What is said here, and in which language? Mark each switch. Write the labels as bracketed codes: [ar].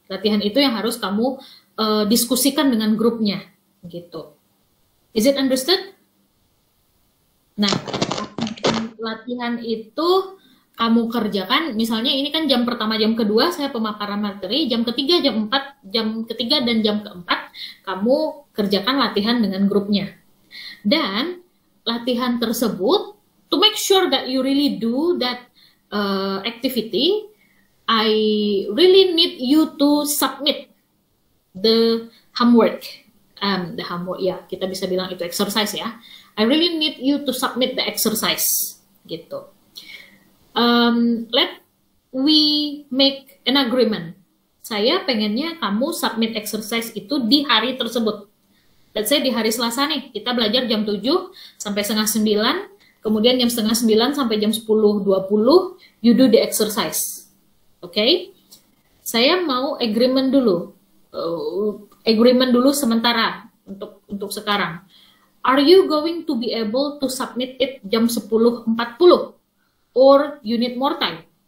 [id] Latihan itu yang harus kamu diskusikan dengan grupnya, gitu. [en] Is it understood? [id] Nah, latihan itu kamu kerjakan, misalnya ini kan jam pertama, jam kedua saya pemaparan materi, jam ketiga, jam 4, jam ketiga dan jam keempat kamu kerjakan latihan dengan grupnya. Dan latihan tersebut, [en] to make sure that you really do that activity, I really need you to submit the homework. The homework, [id] ya, kita bisa bilang itu [en] exercise ya. I really need you to submit the exercise, gitu. Let we make an agreement. [id] Saya pengennya kamu submit exercise itu di hari tersebut. [en] Let's say [id] di hari Selasa nih, kita belajar jam 7 sampai setengah 9. Kemudian jam setengah 9 sampai jam 10.20, [en] you do the exercise. [id] Oke? Saya mau agreement dulu. Agreement dulu sementara untuk sekarang. [en] Are you going to be able to submit it jam 10.40? Or you need more time?